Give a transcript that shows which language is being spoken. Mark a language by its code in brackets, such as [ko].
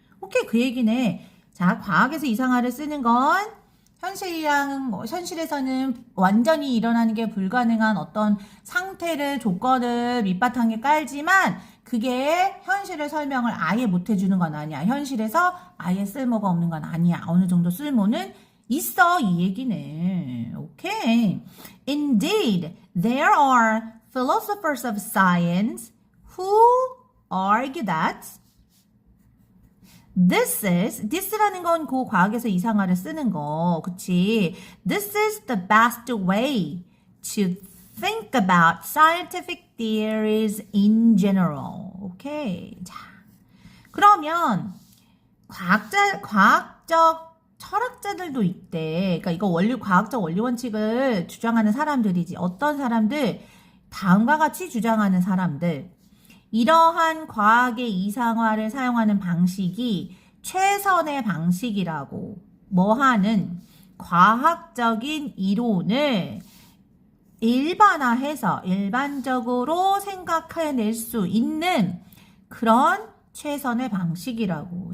[ko] 오케이, 그 얘기네. 자, 과학에서 이상화를 쓰는 건 현실에서는 완전히 일어나는 게 불가능한 어떤 상태를 조건을 밑바탕에 깔지만 그게 현실의 설명을 아예 못 해주는 건 아니야. 현실에서 아예 쓸모가 없는 건 아니야. 어느 정도 쓸모는 있어 이 얘기네. 오케이. [en] Indeed, there are philosophers of science who argue that this [ko] 라는 건 그 과학에서 이상화를 쓰는 거, 그치? [en] This is the best way to think about scientific theories in general. [ko] 오케이. 자, 그러면 과학적 철학자들도 있대. 그러니까 이거 과학적 원리 원칙을 주장하는 사람들이지. 어떤 사람들? 다음과 같이 주장하는 사람들. 이러한 과학의 이상화를 사용하는 방식이 최선의 방식이라고 뭐하는 과학적인 이론을 일반화해서 일반적으로 생각해낼 수 있는 그런 최선의 방식이라고.